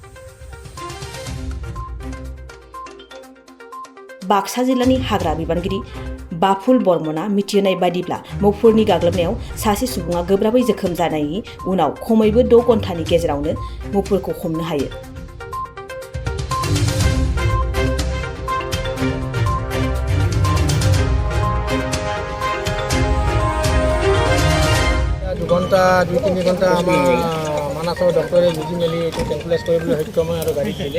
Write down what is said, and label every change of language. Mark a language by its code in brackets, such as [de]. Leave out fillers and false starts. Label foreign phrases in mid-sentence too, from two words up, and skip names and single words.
[brx] बाक्सा जिल्लानि हाग्रा बिबानगिरि बाफुल बर्मना मिथिहोनाय बायदिब्ला मोफोरनि गाग्लोबनायाव सासे सुबुङा गोब्राबै जोखोम जानायनि उनाव खमैबो 6 घन्टानि गेजेरावनो मोफोरखौ हमनो हायो। [as] ঘণ্টা 2-3 ঘণ্টা আমাৰ মানাসৰ ডক্টৰে বুজি মেলি এইটো ট্ৰেংকুলাইজ কৰিবলৈ সক্ষম হয় আৰু গাড়ীত দিলে।